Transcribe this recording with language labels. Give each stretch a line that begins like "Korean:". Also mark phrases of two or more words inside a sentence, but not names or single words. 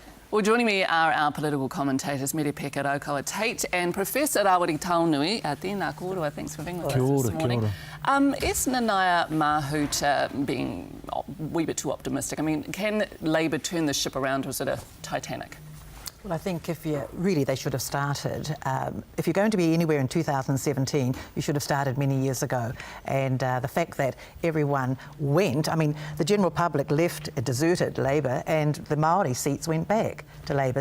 English: Well, joining me are our political commentators, Merepeka, Raukawa-Tait and Professor Rawiri Taonui.
Māori: Tēnā kōrua,
English: thanks for being with us this morning.
Māori: Kia ora.
English: Is Nanaia Mahuta being a wee bit too optimistic? I mean, can Labour turn the ship around, or is it a Titanic? Well, I think they should have started. If you're going to be anywhere in 2017, you should have started many years ago. And the fact that everyone went, I mean, the general public deserted Labour, and the Māori seats went back to Labour.